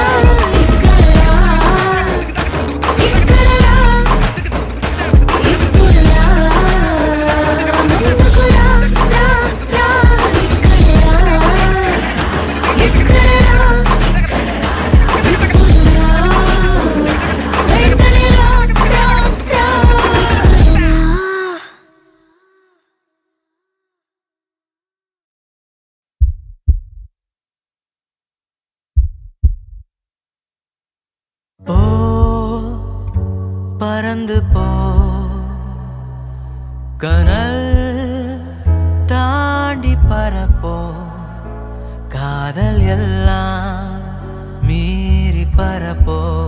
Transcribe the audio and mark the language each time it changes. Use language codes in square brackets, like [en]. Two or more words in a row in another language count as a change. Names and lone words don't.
[te] ఇక్కడరా ఇక్కడరా ఇప్పుడురా ముందుకురా రా రా. ఇక్కడరా ఇక్కడరా ఇప్పుడురా రెండురా రా రా. [ta] போ பறந்து போ, கனல் தாண்டி பரப்போ, காதல் எல்லாம் மீறி பரப்போ.